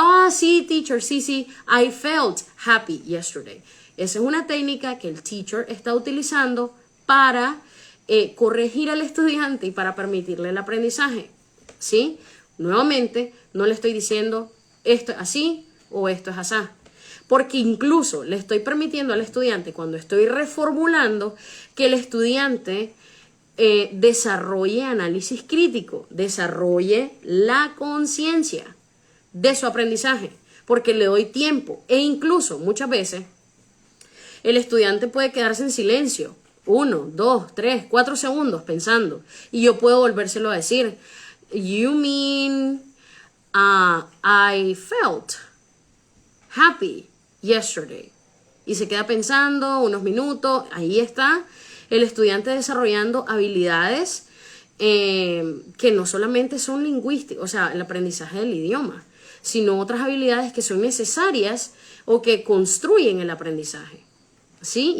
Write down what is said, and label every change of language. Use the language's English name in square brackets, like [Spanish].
[Spanish] Sí, [English] teacher, sí, I felt happy yesterday. [Spanish] Esa es una técnica que el teacher está utilizando para corregir al estudiante y para permitirle el aprendizaje, ¿sí? Nuevamente, no le estoy diciendo esto es así o esto es asá, porque incluso le estoy permitiendo al estudiante, cuando estoy reformulando, que el estudiante desarrolle análisis crítico, desarrolle la conciencia de su aprendizaje, porque le doy tiempo e incluso muchas veces El estudiante puede quedarse en silencio, 1, 2, 3, 4 segundos pensando, y yo puedo volvérselo a decir. [English] You mean I felt happy yesterday. [Spanish] Y se queda pensando unos minutos. Ahí está el estudiante desarrollando habilidades que no solamente son lingüísticas, o sea, el aprendizaje del idioma, sino otras habilidades que son necesarias o que construyen el aprendizaje, ¿sí?